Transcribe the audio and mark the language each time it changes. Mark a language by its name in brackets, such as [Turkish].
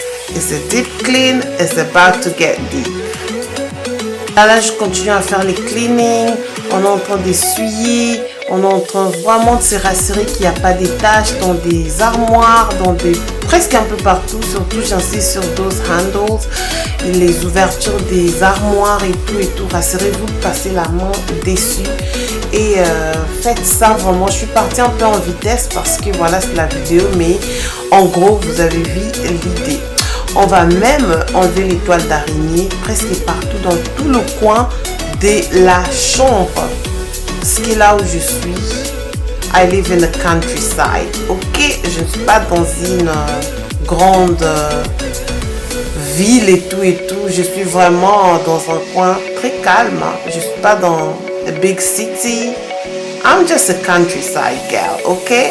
[English] It's a deep clean, it's about to get deep. [French] Là, je continue à faire les cleaning. On est en train d'essuyer. On est en train vraiment de se rassurer qu'il n'y a pas des taches dans des armoires, presque un peu partout. Surtout, j'insiste sur [English] those handles, [French] les ouvertures des armoires et tout. Rassurez-vous de passer la main dessus. Et faites ça vraiment. Je suis partie un peu en vitesse parce que voilà, c'est la vidéo. Mais en gros, vous avez vu l'idée. On va même enlever les toiles d'araignée presque partout dans tout le coin de la chambre. Ce qui est là où je suis. [English] I live in the countryside. [French] Ok, je ne suis pas dans une grande ville et tout. Je suis vraiment dans un coin très calme. Je ne suis pas dans [English] a big city. I'm just a countryside girl, ok?